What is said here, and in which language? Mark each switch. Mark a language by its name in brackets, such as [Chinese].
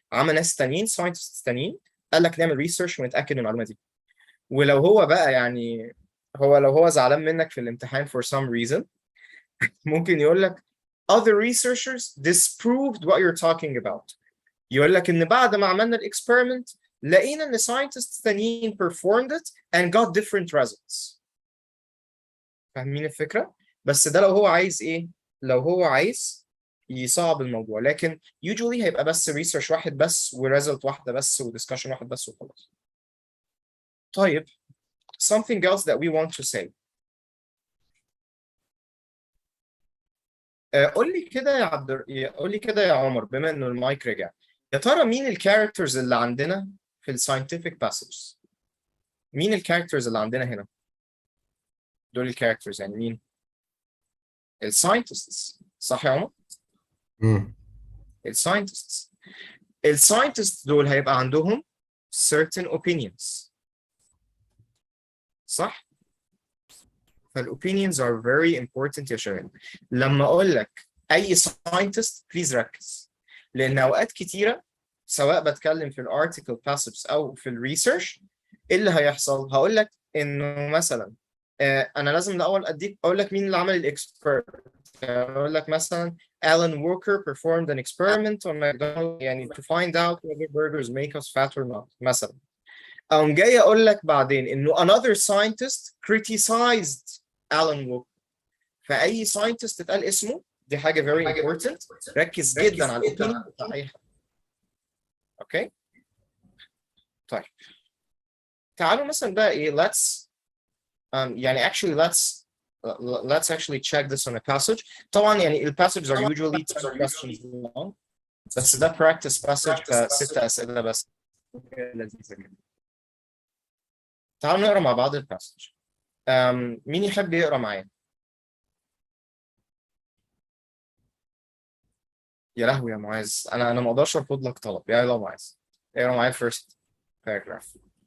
[Arabic] عمل ناس تانيين scientists تانيين قال لك نعمل research ونتأكد من المعلومة دي. ولو هو بقى يعني لو هو زعلان منك في الامتحان for some reason ممكن يقول لك other researchers disproved what you're talking about. يقول لك ان بعد ما عملنا الاكسبيرمنت لقينا ان scientists تانيين performed it and got different results. فاهمين الفكرة؟ بس ده لو هو عايز ايه؟ لو هو عايز يصعب الموضوع لكن usually هيبقى بس research واحد بس وريزلت واحدة بس ودiscussion واحد بس وخلاص. [English] طيب something else that we want to say. [Arabic] قول لي كده يا قول لي كده يا عمر، بما انه المايك رجع، يا ترى مين الكاركترز اللي عندنا في الساينتفك باسجز؟ مين الكاركترز اللي عندنا هنا؟ دول الكاركترز يعني مين؟ الساينتستس، صح يا عمر؟ الساينتستس. الساينتستس دول هيبقى عندهم certain opinions، صح؟ فالopinions are very important يا شباب. لما اقول لك اي scientist please ركز، لان اوقات كتيره سواء بتكلم في الارتكل باسجز او في الريسيرش، ايه اللي هيحصل؟ هقول لك انه مثلا انا لازم الاول اقول لك مين اللي عمل الاكسبيرمنت. [English] اقول لك مثلا Alan Walker performed an experiment on McDonald's يعني to find out whether burgers make us fat or not مثلا. [Arabic] أقوم جاي أقول لك بعدين إنه another scientist criticized Alan Walker. فأي scientist اتقال اسمه دي حاجة very important، ركز جدا على الopinion بتاع أي حد. [English] Okay? طيب تعالوا مثلا بقى إيه يعني actually let's actually check this on a passage. [Arabic] طبعا يعني ال passages are usually 10 questions long، بس ده practice passage ف6 أسئلة بس، لذيذة جدا. تعالوا نقرا مع بعض الباسج. مين يحب يقرا معايا؟ يا لهوي يا معاذ، انا ما اقدرش ارفض لك طلب، يلا معاذ اقرا معايا first paragraph.